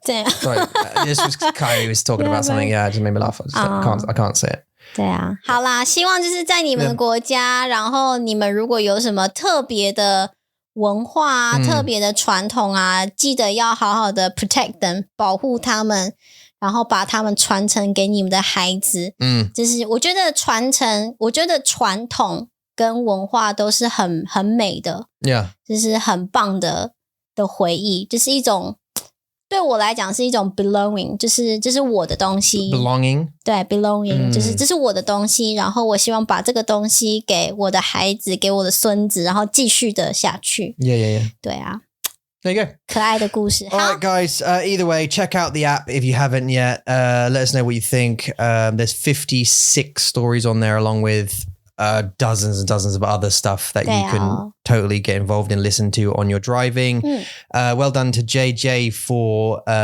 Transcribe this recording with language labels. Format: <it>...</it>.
<en>Sorry, this was Kyrie was talking about something. Yeah, it just made me laugh. I can't say it.</en> <zh>对啊，好啦，希望就是在你们的国家，然后你们如果有什么特别的文化啊、特别的传统啊，记得要好好的</zh> <en>protect them，</en> <zh>保护他们，然后把他们传承给你们的孩子。就是我觉得传统跟文化都是很美的。</zh> <en>Yeah.</en> <zh>就是很棒的回忆，就是一种对我来讲是一种 belonging， 就是我的东西</zh> <en>belonging，</en> <zh>对 belonging，就是这是我的东西，然后我希望把这个东西给我的孩子，给我的孙子，然后继续的下去。</zh> <en>Yeah.</en> <zh>对啊。</zh> <en>There you go.</en> <zh>可爱的故事。</zh> <en>All right, guys. Either way, check out the app if you haven't yet. Let us know what you think. There's 56 stories on there, along with dozens and dozens of other stuff that you can totally get involved in, listen to on your driving. Well done to JJ for</en>